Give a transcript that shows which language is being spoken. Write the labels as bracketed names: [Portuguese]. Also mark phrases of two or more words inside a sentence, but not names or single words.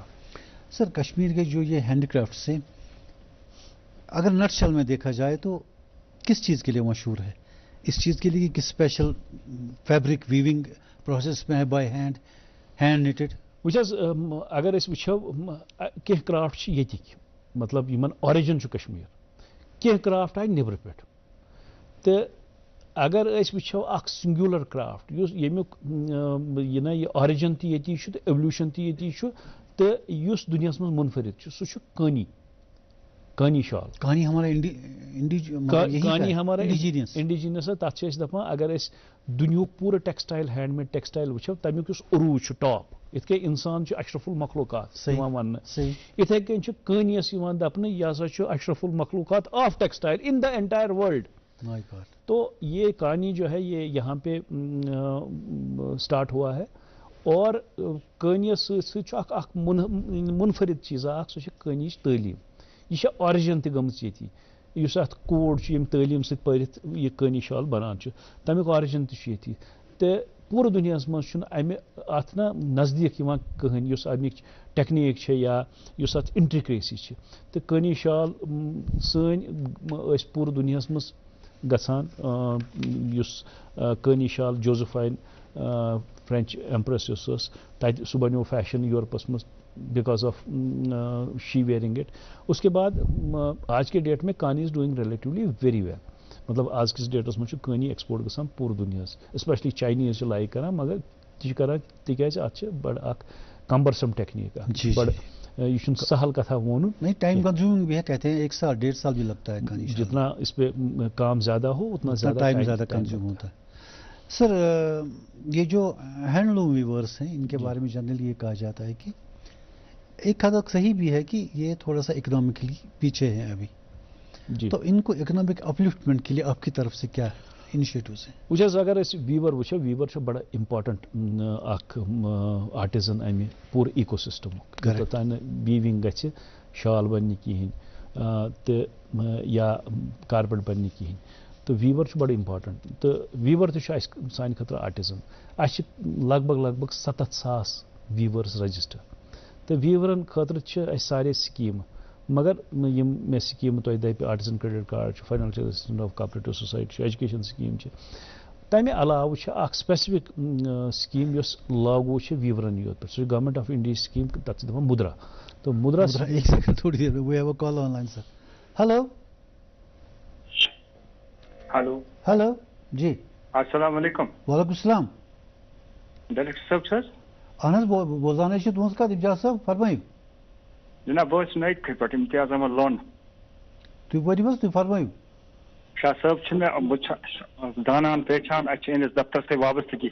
[Urdu] سر کشمیر کے جو یہ [English] handy craft [Urdu] سے اگر نٹ شل میں دیکھا جائے تو کس چیز کے لیے مشہور ہے؟ اس چیز کے لیے کہ [English] special fabric weaving process [Urdu] میں ہے [English] by hand knitted? [Kashmiri] وچ اگر اس وچھو کینٛہہ کرافٹ چھِ ییٚتِکۍ، مطلب یمن آرِجن چھُ کشمیر، کینٛہہ کرافٹ آیہِ نیٚبرٕ پٮ۪ٹھ. تہٕ اگر أسۍ وٕچھو اکھ [English] singular craft [Kashmiri] یُس ییٚمیُک یہ آرِجن تہِ ییٚتی چھُ تہٕ ایولیوشن تہِ ییٚتی چھُ تہٕ یُس دُنیاہس منٛز منفرد چھُ، سُہ چھُ کانی شال. [Urdu] کانی ہمارا کانی ہمارا انڈیجینس ہے. [Kashmiri] تتھ چھِ أسۍ دپان اگر أسۍ دُنیہُک پوٗرٕ ٹیکسٹائل [English] hand made textile [Kashmiri] وٕچھو تمیُک یُس عروٗج چھُ ٹاپ، یِتھ کٔنۍ انسان چھُ [Arabic] اشرف المخلوقات [Kashmiri] یِوان وننہٕ، یِتھے کٔنۍ چھُ کٲنِیس یِوان دپنہٕ یہِ ہسا چھُ [Arabic] اشرف المخلوقات [English] of textile in the entire world. [Urdu] تو یہ کانی جو ہے یہ یہاں پہ اسٹارٹ ہوا ہے. [Kashmiri] اور کٲنِیس سۭتۍ اکھ منفرد چیٖزا اکھ، سُہ چھِ کٲنِچ تعلیٖم. یہ چھِ آرِجن تہِ گٔمٕژ ییٚتی، یُس اتھ کوڈ چھُ ییٚمہِ تعلیٖم سۭتۍ پٔرِتھ یہِ کٲنی شال بنان چھُ، تمیُک آرِجن تہِ چھُ ییٚتی. تہٕ پوٗرٕ دُنیاہس منٛز چھُنہٕ امہِ اتھ نا نزدیٖک یِوان کٕہٕنۍ یُس امیِچ ٹیکنیٖک چھِ یا یُس اتھ انٹرِکریسی چھِ. تہٕ کٲنی شال سٲنۍ ٲسۍ پوٗرٕ دُنیاہس منٛز گژھان. یُس کٲنی شال جوزفائن [English] French empress [Kashmiri] یۄس ٲس تتہِ سُہ بنیو فیشن یورپس منٛز [English] because of she wearing it. [Kashmiri] اس کے بعد آج کے ڈیٹ میں [English] Kani is doing relatively very well. [Kashmiri] مطلب آز کس ڈیٹس منٛز چھُ کٲنی ایکسپورٹ گژھان پوٗرٕ دُنیاہس، اسپیشلی چاینیز چھِ لایک کران، مگر تہِ چھِ کران تِکیازِ اتھ چھِ بڑٕ اکھ [English] cumbersome technique [Kashmiri] اکھ، بڑٕ یہ چھُنہٕ سہل کتھا وونُن. [Urdu] نہیں [English] time consuming [Urdu] بھی ہے، کہتے ہیں 1 سال 1.5 سال بھی لگتا ہے کانی. جتنا اس پہ کام زیادہ ہو اتنا ٹائم زیادہ کنزیوم ہوتا ہے. سر یہ جو [English] hand loom weavers [Urdu] ہیں ان کے بارے میں جنرلی یہ کہا جاتا ہے کہ ایک حد تک صحیح بھی ہے کہ یہ تھوڑا سا اکنامکلی پیچھے ہیں ابھی، تو ان کو [English] economic upliftment [Urdu] کے لیے آپ کی طرف سے کیا انیشیٹوز ہیں؟ [Kashmiri] وچ اگر اس ویور وچھو، ویور چھُ بڑا امپارٹنٹ اکھ آرٹزن امہِ پوٗرٕ ایکو سسٹمُک. توٚتانۍ نہٕ ویوِنگ گژھِ شال بننہِ کِہیٖنۍ تہٕ یا کارپیٹ بننہِ کِہیٖنۍ. تو ویور چھُ بڑٕ امپارٹنٹ. تہٕ ویور تہِ چھُ اَسہِ سانہِ خٲطرٕ آرٹزن. اَسہِ چھِ لگ بگ 7,000 ویورس رجسٹر. تہٕ ویورن خٲطرٕ چھِ اَسہِ سارے سکیٖمہٕ، مگر یِم مےٚ سکیٖمہٕ تۄہہِ دَپہِ [English] artisan credit card [Kashmiri] چھُ، [English] financial assistant of cooperative society [Kashmiri] چھُ، [English] education scheme [Kashmiri] چھِ. تمہِ علاوٕ چھِ اکھ سپیسفک سکیٖم یۄس لاگوٗ چھِ ویورن یوت پٮ۪ٹھ، سُہ چھِ [English] Government of India scheme, [Kashmiri] تتھ چھِ دپان مدرا. تو مدرا [Urdu] ایک سیکنڈ تھوڑی دیر میں [English] we have a call online sir. ہلو ہلو [Urdu] ہلو جی [Arabic] السلام علیکم. وعلیکم السلام. [Kashmiri] ڈائریکٹر صٲب چھِ حظ؟ اہن حظ بوزان چھِ تُہنٛز کتھ اِمتیاز صٲب فرمٲیِو. جناب بہٕ حظ چھُس نٔیِدکھٕے پٮ۪ٹھ اِمتیاز احمد لون. تُہۍ ؤنِو حظ، تُہۍ فرمٲیِو. شاہ صٲب چھِ مےٚ بہٕ چھُس زانان پہچان اَسہِ چھِ أہٕنٛدِس دفترس سۭتۍ وابستگی.